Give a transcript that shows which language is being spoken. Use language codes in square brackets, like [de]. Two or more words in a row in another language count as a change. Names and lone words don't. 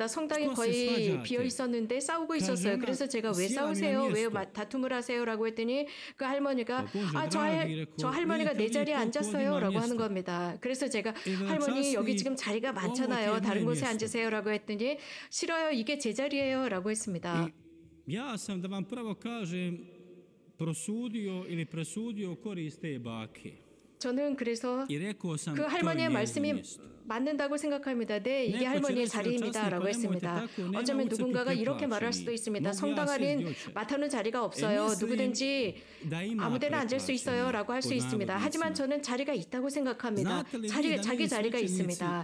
[ko] 성당이 거의 비어 있었는데 싸우고 있었어요. 그래서 제가 왜 싸우세요? 왜 다툼을 하세요? 라고 했더니 그 할머니가 저 할머니가 내 자리에 앉았어요 라고 하는 겁니다. 그래서 제가 할머니 여기 지금 자리가 많잖아요. 다른 곳에 앉으세요 라고 했더니 싫어요. 이게 제 자리예요 라고 했습니다. [hr] Ja sam da vam prvo kažem prosudio ili presudio korist te bake. [ko] 저는 그래서 [hr] I rekao sam [ko] 그 [hr] to je [ko] 할머니의 [hr] njeno [ko] 말씀이 [hr] mjesto. [ko] 맞는다고 생각합니다. 네, 이게 할머니의 자리입니다라고 했습니다. 어쩌면 누군가가 이렇게 말할 수도 있습니다. 성당 안엔 맡아놓은 자리가 없어요. 누구든지 아무데나 앉을 수 있어요라고 할 수 있습니다. 하지만 저는 자리가 있다고 생각합니다. 자기 자리가 있습니다.